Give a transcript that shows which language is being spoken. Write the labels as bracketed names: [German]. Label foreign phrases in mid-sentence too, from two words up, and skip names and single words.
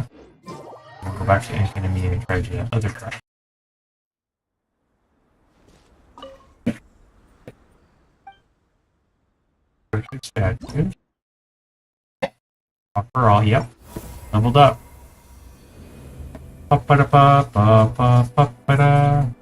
[English] I'll go back to Enkanomiya and try to do that other card. Perfect statue. For all, yep. Leveled up. Pa-pa-da-pa-pa-pa-pa-pa-da.